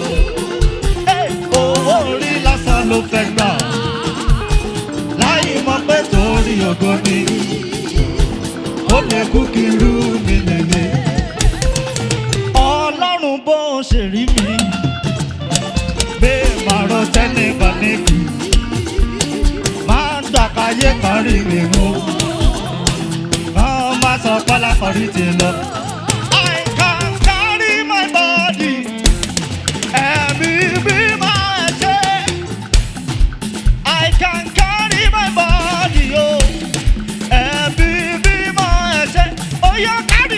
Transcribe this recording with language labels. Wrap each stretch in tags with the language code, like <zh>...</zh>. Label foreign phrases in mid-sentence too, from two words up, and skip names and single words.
<yo>owó orí lásán ló fẹ́ gbà láì mọ̀ pé torí ògo ni ó lè kú kírú mi lèlè. Ọlọ́run bó ṣe rí mi bẹ́ẹ̀ máa rọ tẹ́nìkan níbi máa ń gbàkáyé kan rí mi mú wọ́n máa sọ pálá kọrí ti lọ.</yo> <en>I can carry my body</en> <yo>ẹ̀mí bí máa ṣe.</yo> <en>I can carry my body</en> <yo>o ẹ̀mí bí máa ṣe. Ó yá</yo>